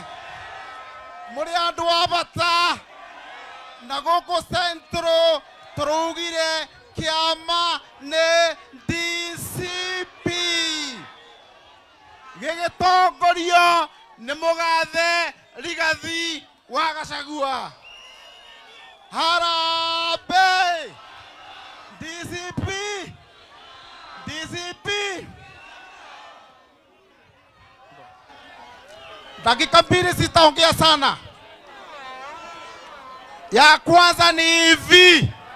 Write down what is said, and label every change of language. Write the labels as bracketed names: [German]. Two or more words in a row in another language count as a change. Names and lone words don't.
[Kikuyu] Muri andu abata na goko Centro turugire kiama ne DCP gigitongorio ni mugathe Rigathi wa Gachagua. [Swahili] Harambee! DCP dakika mbili sitaongea sana. Ya kwanza ni hivi.